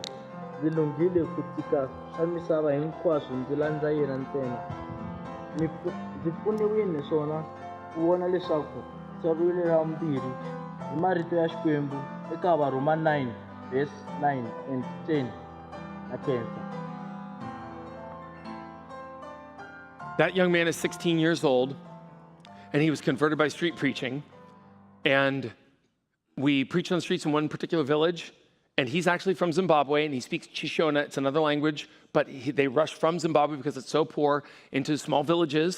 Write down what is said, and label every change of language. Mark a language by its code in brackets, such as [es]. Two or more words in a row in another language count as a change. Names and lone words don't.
[ts] Ndzi lunghile ku tshika swa misava hinkwaswo ndzi landza yena ntsena. Ndzi pfuniwile swona ku vona leswaku tsariwile ra vumbirhi hi marito ya Xikwembu eka Varoma 9 [en] verse 9 and 10 [ts] na khensa. [en] That young man is 16 years old, and he was converted by street preaching. And we preach on the streets in one particular village, and he's actually from Zimbabwe, and he speaks Shishona. It's another language, but they rushed from Zimbabwe because it's so poor into small villages.